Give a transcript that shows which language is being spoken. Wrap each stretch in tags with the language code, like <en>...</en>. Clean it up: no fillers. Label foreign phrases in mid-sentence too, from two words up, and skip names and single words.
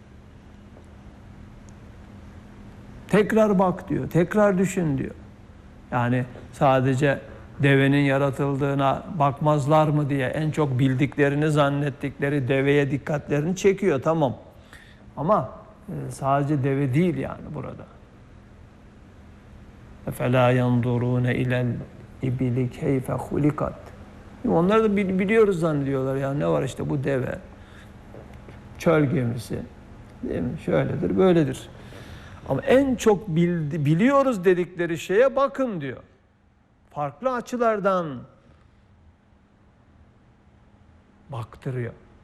<tr>Tekrar bak diyor, tekrar düşün diyor. Yani sadece devenin yaratıldığına bakmazlar mı diye en çok bildiklerini zannettikleri deveye dikkatlerini çekiyor, tamam. Ama sadece deve değil yani burada.</tr> <ar>اَفَلَا يَنْظُرُونَ اِلَى الْاِبِلِ كَيْفَ خُلِقَتْ.</ar> <tr>Onlar da biliyoruz zannediyorlar ya, ne var işte bu deve, çöl gemisi, değil mi? Şöyledir, böyledir. Ama en çok biliyoruz dedikleri şeye bakın diyor. Farklı açılardan baktırıyor.</tr>